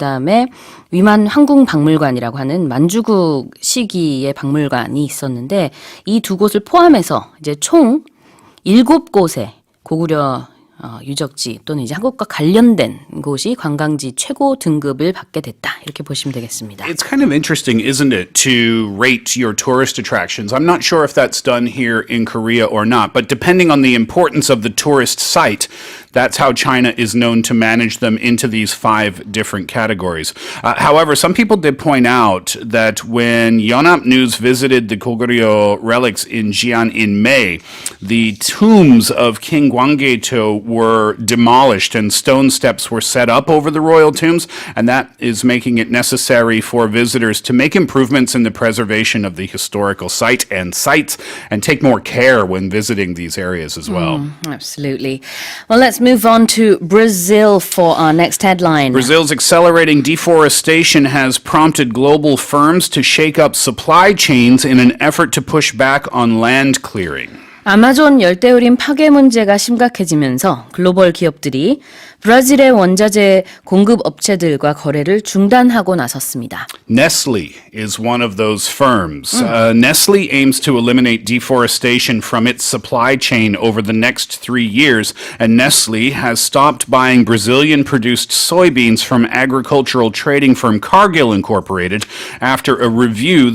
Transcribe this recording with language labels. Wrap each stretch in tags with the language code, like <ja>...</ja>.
<ko>그다음에 위만 항공박물관이라고 하는 만주국 시기의 박물관이 있었는데 이 두 곳을 포함해서 이제 총 7곳의 고구려 유적지 또는 이제 한국과 관련된 곳이 관광지 최고 등급을 받게 됐다. 이렇게 보시면 되겠습니다.</ko> <en>It's kind of interesting, isn't it, to rate your tourist attractions. I'm not sure if that's done here in Korea or not, but depending on the importance of the tourist site, that's how China is known to manage them into these 5 different categories. However, some people did point out that when Yonhap News visited the Goguryeo relics in Xi'an in May, the tombs of King Gwanggaeto were demolished and stone steps were set up over the royal tombs, and that is making it necessary for visitors to make improvements in the preservation of the historical site and sites and take more care when visiting these areas as well. Absolutely. Well, let's move on to Brazil for our next headline. Brazil's accelerating deforestation has prompted global firms to shake up supply chains in an effort to push back on land clearing.</en> <ko>아마존 열대우림 파괴 문제가 심각해지면서 글로벌 기업들이 브라질의 원자재 공급 업체들과 거래를 중단하고 나섰습니다.</ko> <en>Nestle is one of those firms. Nestle aims to eliminate deforestation from its supply chain over the next 3 years, and Nestle has stopped buying Brazilian-produced soybeans from agricultural trading firm Cargill Incorporated after a review.</en>